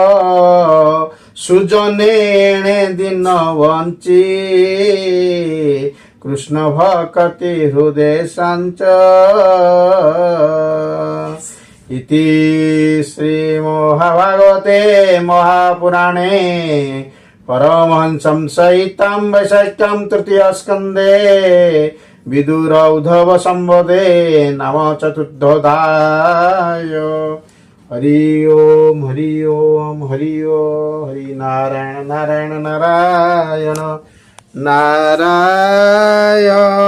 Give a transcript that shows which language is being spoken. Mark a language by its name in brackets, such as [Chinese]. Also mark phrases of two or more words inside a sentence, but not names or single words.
[Odia] ସୁଜନେ ଏଣେ ଦିନ ବଞ୍ଚି କୃଷ୍ଣ ଭକତି ହୃଦୟ ସଞ୍ଚ [Sanskrit] ଇତି ଶ୍ରୀ ମହାଭାଗବତେ ମହାପୁରାଣେ परमहंसं सहितं वैशिष्ट्यं तृतीय स्कंदे विदुर उद्धव संवदे नाम चतुर्थोधाय हरि ओम हरि ओम हरि ओम हरि नारायण नारायण नारायण नारायण